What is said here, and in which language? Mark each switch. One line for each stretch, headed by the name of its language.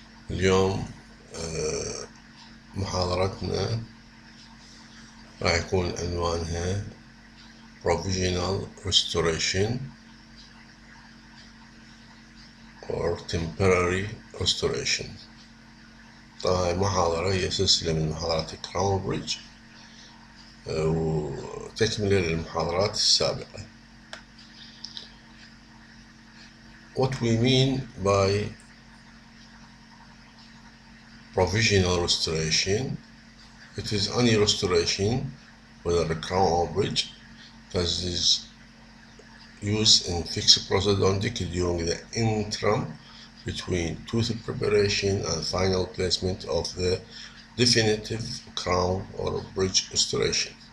Arabic: اليوم محاضرتنا راح يكون عنوانها
English: provisional restoration or temporary restoration.
Arabic: طبعا المحاضرة هي سلسلة من محاضرات الكراون بريدج وتكملة للمحاضرات السابقة.
English: What we mean by provisional restoration, it is any restoration, whether a crown or bridge, that is used in fixed prosthodontic during the interim between tooth preparation and final placement of the definitive crown or bridge restoration.